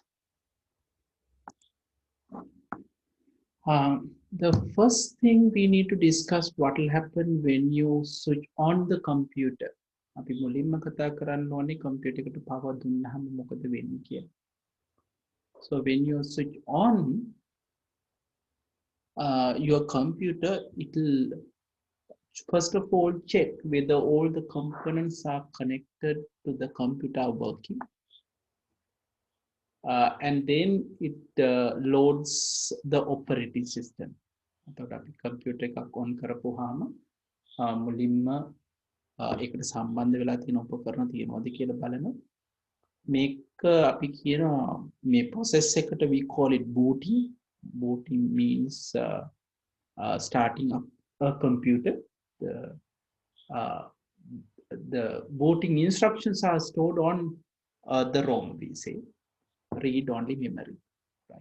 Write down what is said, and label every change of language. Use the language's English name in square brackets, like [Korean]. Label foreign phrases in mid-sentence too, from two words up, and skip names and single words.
[English] The first thing we need to discuss what will happen when you switch on the computer. [Sinhala] අපි මුලින්ම කතා කරන්න ඕනේ computer එකට power දුන්නාම මොකද වෙන්නේ කියලා. [English] So when you switch on your computer, it will first of all check whether all the components are connected to the computer working. And then it loads the operating system. [Sinhala] එතකොට අපි computer එකක් on කරපුවාම මුලින්ම ඒකට සම්බන්ධ වෙලා තියෙන උපකරණ තියෙනවද කියලා බලනවා. මේක අපි කියනවා මේ process එකට [English] we call it booting. Booting means starting up a computer. The booting instructions are stored on the ROM, we say, read-only memory. Right.